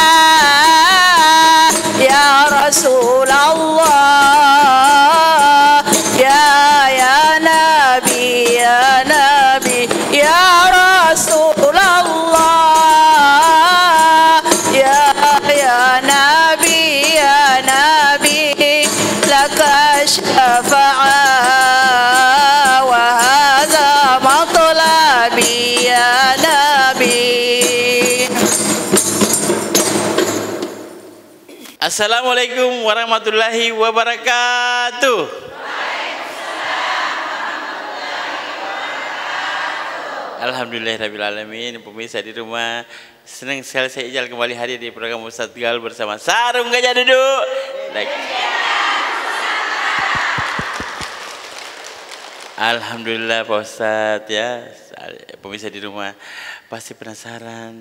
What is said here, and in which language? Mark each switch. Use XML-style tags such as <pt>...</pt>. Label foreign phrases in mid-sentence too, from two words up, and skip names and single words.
<ar>يا رسول الله، يا نبي، يا رسول الله، يا نبي، لك شفاعة وهذا مطلبي يا نبي. السلام عليكم ورحمة الله وبركاته. الحمد لله رب العالمين.</ar> <id>Pemirsa di rumah, senang sekali saya Ijal kembali hadir di program Ustadz Gal bersama Sarung Gajah Duduk. Alhamdulillah Pak Ustadz ya. Pemirsa di rumah pasti penasaran.</id>